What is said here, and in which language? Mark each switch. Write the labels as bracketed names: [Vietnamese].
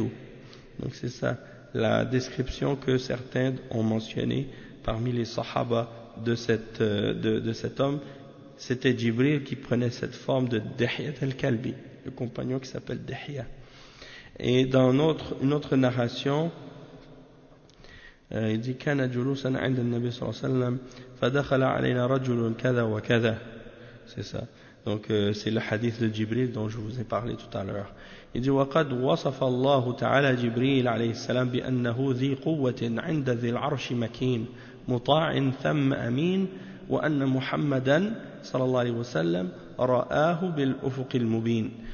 [French] Donc c'est ça la description que certains ont mentionnée parmi les sahaba de cet homme. C'était Jibril qui prenait cette forme de Dihya al-Kalbi, le compagnon qui s'appelle Dihya. Et dans une autre narration, il dit: [Arabic] كان جلوسا عند النبي صلى الله عليه وسلم فدخل علينا رجل كذا وكذا. [French] C'est ça. Donc c'est le hadith de Jibril dont je vous ai parlé tout à l'heure. Il dit [Arabic] وَقَدْ وَصَفَ اللَّهُ تَعَالَى جِبْرِيلَ عَلَيْهِ السَّلَامِ بِأَنَّهُ ذِي قُوَّةٍ عِنْدَ ذِي الْعَرْشِ مَكِينٍ مُطَاعٍ ثَمَّ أَمِينٍ وَأَنَّ مُحَمَّدًا صلى الله عليه وسلم رَآهُ بِالْأُفُقِ الْمُبِينِ.